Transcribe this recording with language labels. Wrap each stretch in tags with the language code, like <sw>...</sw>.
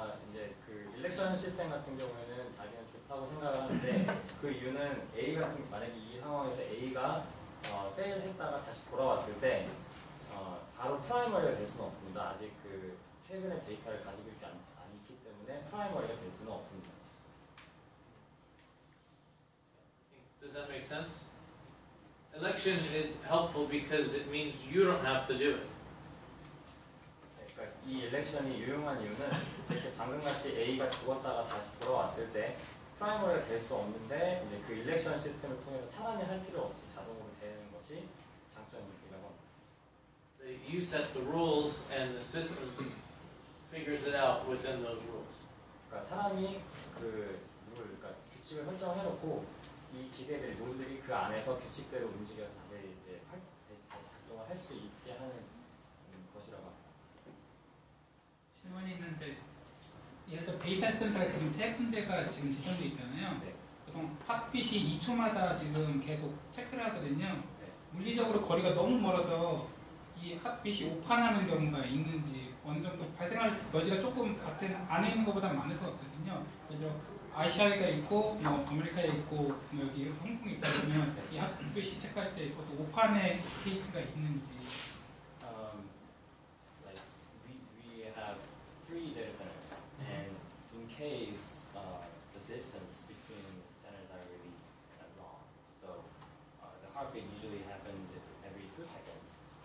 <ko>이제 그 일렉션 시스템 같은 경우에는 자기는 좋다고 생각을 하는데 그 이유는 A 같은 만약에 이 상황에서 A가 페일했다가 다시 돌아왔을 때 바로 프라이머리가 될 수는 없습니다. 아직 그 최근의 데이터를 가지고 있지 않기 때문에 프라이머리가 될 수는 없습니다.</ko> <en>Does that make sense? Election is helpful because it means you don't have to do it.</en> <ko>그러니까 이 일렉션이 유용한 이유는 이렇게 방금같이 A가 죽었다가 다시 돌아왔을 때 프라이머리가 될 수 없는데 이제 그 일렉션 시스템을 통해서 사람이 할 필요 없이 자동으로 되는 것이 장점이라고 합니다.</ko> <en>You set the rules and the system figures it out within those rules.</en> <ko>그러니까 사람이 그러니까 규칙을 설정해놓고 이 기계들, 노드들이 그 안에서 규칙대로 움직여서 다시 작동을 할 수 있게 하는 것이라고 합니다. 질문이 있는데 예를 들어 데이터 센터가 지금 3군데가 지금 지정돼 있잖아요. 네. 보통 핫빗이 2초마다 지금 계속 체크를 하거든요. 네. 물리적으로 거리가 너무 멀어서 이 핫빗이 오판하는 경우가 있는지 어느 정도 발생할 여지가 조금 같은 안에 있는 것보다 많을 것 같거든요. 예를 들어 아시아가 있고 뭐 아메리카에 있고 뭐 여기 이렇게 홍콩에 있다 보면 이 핫빗이 체크할 때 그것도 오판의 케이스가 있는지.</ko> <en>Like we have 3 data centers, and in case the distance between centers are really long, so the heartbeat usually happens every 2 seconds.</en>